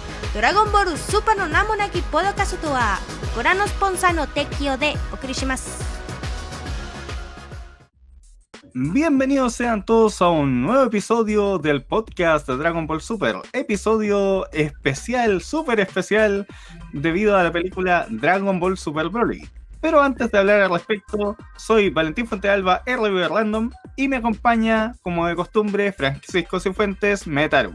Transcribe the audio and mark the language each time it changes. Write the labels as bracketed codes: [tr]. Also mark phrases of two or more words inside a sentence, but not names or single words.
[ja] ドラゴンボールスーパーの名もなきポッドキャストはご覧のスポンサーの提供でお送りします。 [es] Bienvenidos sean todos a un nuevo episodio del podcast de Dragon Ball Super, episodio especial, súper especial, debido a la película Dragon Ball Super Broly. Pero antes de hablar al respecto, soy Valentín Fuentealba, RB Random, y me acompaña, como de costumbre, Francisco Cifuentes, Metaru.